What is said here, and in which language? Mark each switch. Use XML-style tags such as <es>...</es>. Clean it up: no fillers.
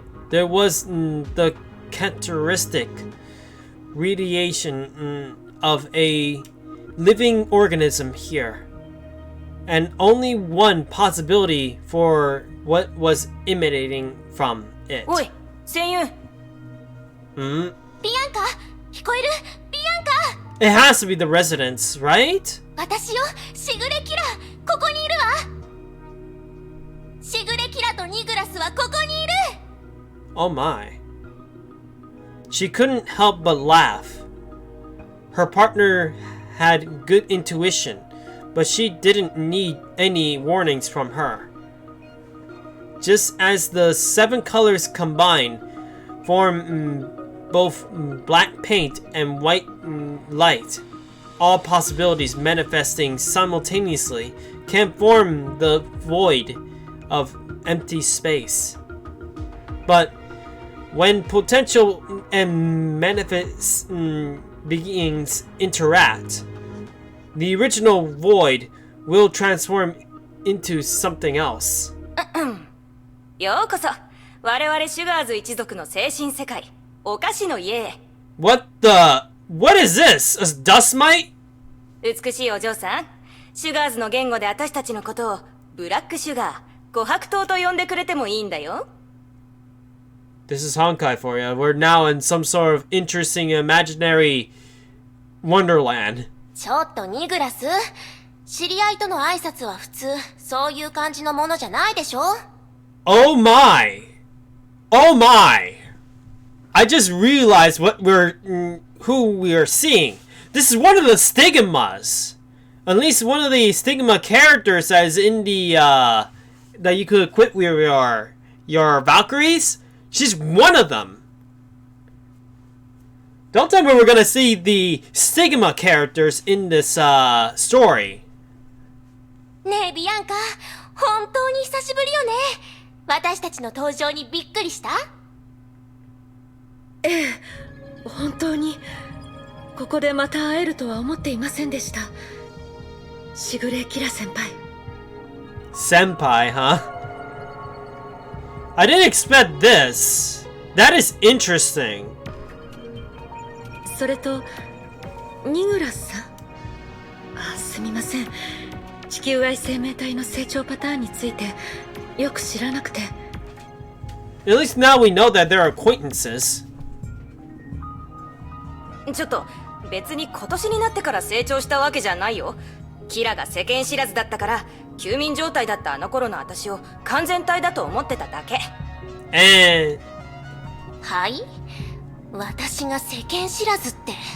<en>There was the characteristic radiation of a living organism here, and only one possibility for what was emanating from it.</en> <ja>おい、戦友。ビアンカ、聞こえる？ビアンカ。</ja> <en>It has to be the residents, right?</en> <ja>私よ、しぐれキラ、ここにいるわ。しぐれキラとニグラスはここにいる。</ja> <en>Oh my. She couldn't help but laugh. Her partner had good intuition, but she didn't need any warnings from her. Just as the 7 colors combine, form both black paint and white light, all possibilities manifesting simultaneously can form the void of empty space. But when potential and manifest beings interact, the original void will transform into something else.</en> <ja>ようこそ我々シュガーズ一族の精神世界お菓子の家へ。</ja> <en>What is this? A dust mite?</en> <ja>美しいお嬢さん、シュガーズの言語で私たちのことをブラックシュガー、琥珀糖と呼んでくれてもいいんだよ。</ja> <en>This is Honkai for you. We're now in some sort of interesting imaginary wonderland.</en> <ja>ちょっとニグラス、知り合いとの挨拶は普通そういう感じのものじゃないでしょ？</ja> <en>Oh my! Oh my! I just realized who we are seeing. This is one of the stigmas. At least one of the stigma characters that is in the that you could equip with your Valkyries. She's one of them. Don't tell me we're gonna see the stigma characters in this story.</en> <ja>ねえビアンカ、本当に久しぶりよね。私たちの登場にびっくりした？ええ、本当にここでまた会えるとは思っていませんでした。しぐれキラ先輩。</ja> <en>Senpai, huh? I didn't expect this. That is interesting.</en> <ja>それとニグラスさん、すみません。地球外生命体の成長パターンについてよく知らなくて。</ja> <en>At least now we know that they're acquaintances.</en> <ja>ちょっと別に今年になってから成長したわけじゃないよ。キラが世間知らずだったから休眠状態だったあの頃の私を完全体だと思ってただけ。はい？私が世間知らずって。</ja>